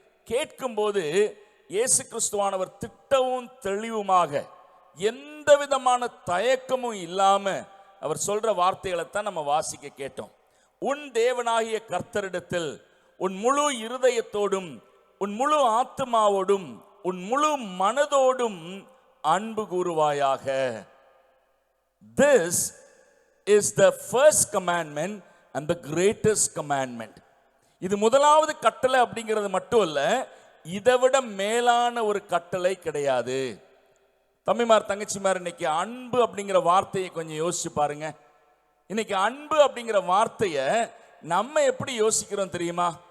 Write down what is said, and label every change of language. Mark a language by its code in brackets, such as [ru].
[ta] கேட்கும்போது இயேசு கிறிஸ்துவானவர் திட்டவும் தெளிவுமாக, எந்த விதமான தயக்கமும் இல்லாம அவர் சொல்ற வார்த்தைகளை தான் நம்ம வாசிக்க கேட்டோம். உன் தேவனாகிய கர்த்தரிடத்தில் உன் முழு இருதயத்தோடும் உன் முழு ஆத்துமாவோடும் உன் முழு மனதோடும் அன்பு கூறுவாயாக. [en] This is the first commandment and the greatest commandment. [ta] இது முதலாவது கட்டளை அப்படிங்கிறது மட்டும் இல்ல, இதை விட மேலான ஒரு கட்டளை கிடையாது. தம்பிமார் தங்கச்சிமார், இன்னைக்கு அன்பு அப்படிங்கிற வார்த்தையை கொஞ்சம் யோசிச்சு பாருங்க. இன்னைக்கு அன்பு அப்படிங்கிற வார்த்தையை நம்ம எப்படி யோசிக்கிறோம் தெரியுமா?